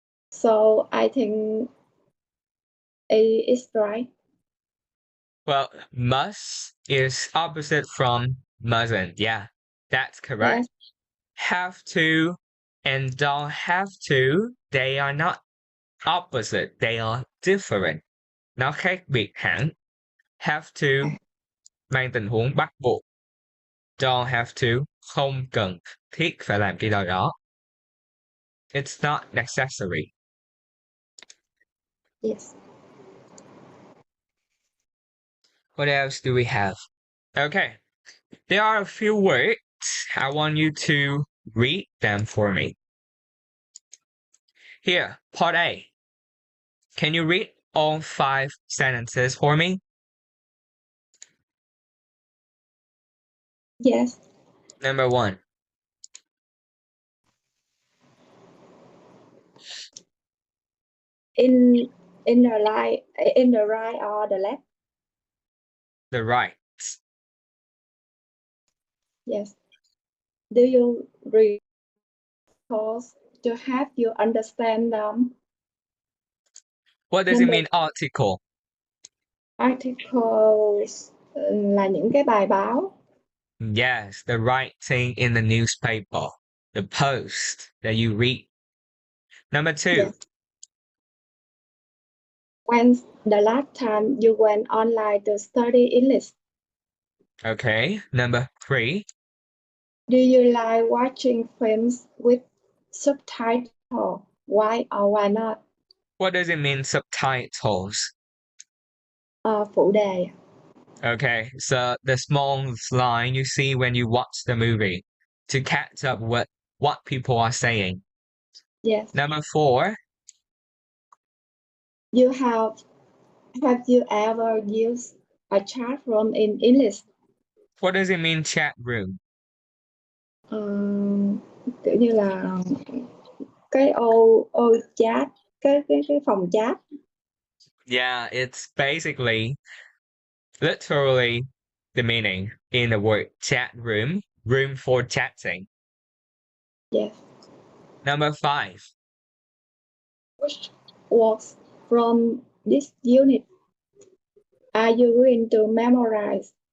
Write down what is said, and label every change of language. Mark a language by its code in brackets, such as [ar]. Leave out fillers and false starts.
[en] So I think it is right. Well, must is opposite from mustn't. Yeah, that's correct. Yes. Have to and don't have to, they are not opposite, they are different. [vi] Nó khác biệt hẳn. [en] Have to [vi] mang tình huống bắt buộc. [en] Don't have to [vi] không cần thiết phải làm cái đó. [en] It's not necessary. Yes. What else do we have? Okay, there are a few words. I want you to read them for me. Here, part A. Can you read all 5 sentences for me? Yes. Number 1. In the right or the left? the right. Yes. Do you read course to help you understand them? What does it Number mean, article? articles [vi] là những cái bài báo. [en] Yes, the writing in the newspaper, the post that you read. Number 2. Yes. When's the last time you went online to study English? Okay. Number 3. Do you like watching films with subtitles? Why or why not? What does it mean, subtitles? [vi] Phụ đề. [en] Okay, so the small line you see when you watch the movie to catch up with what people are saying. Yes. Number 4. You have you ever used a chat room in English? What does it mean, chat room? [vi] Kiểu như là cái ô chat, cái phòng chat. [en] Yeah, it's basically literally the meaning in the word chat room, room for chatting. Yes. Number 5. Which works from this unit are you going to memorize?